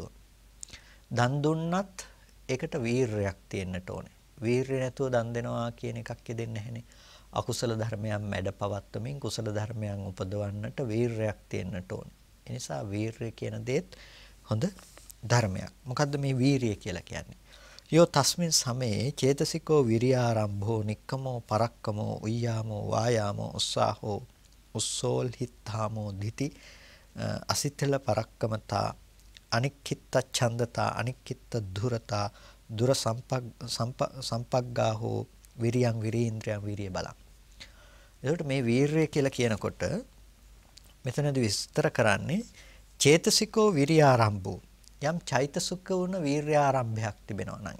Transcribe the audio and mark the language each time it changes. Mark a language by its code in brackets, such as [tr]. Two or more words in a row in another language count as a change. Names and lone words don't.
[si] දන් දුන්නත් ඒකට වීරයක් තියෙන්නට ඕනේ. වීරය නැතුව දන් දෙනවා කියන එකක් දෙන්නේ නැහැනේ. අකුසල ධර්මයන් මැඩ පවත්වමින් කුසල ධර්මයන් උපදවන්නට වීරයක් තියෙන්නට ඕනේ. ඒ නිසා වීරය කියන දේත් හොඳ ධර්මයක්. මොකද්ද මේ වීරිය කියලා කියන්නේ? [pi] යෝ තස්මින් සමේ චේතසිකෝ විරියාරම්භෝ නික්කමෝ පරක්කමෝ උయ్యాමෝ වායාමෝ උස්සාහෝ උස්සෝල්හිත්තාමෝ දිති අසිතල පරක්කමතා අනික්කිත ඡන්දතා අනික්කිත දුරතා දුර සම්පග්ගාහෝ විරියං විරීන්ද්‍රයන් විරිය බලං. [si] එතකොට මේ වීරය කියලා කියනකොට මෙතනදී විස්තර කරන්නේ [pi] චේතසිකෝ විරියාරම්භෝ [si] යම් චෛතසික වුණ වීර්යාරම්භයක් තිබෙනවා නම්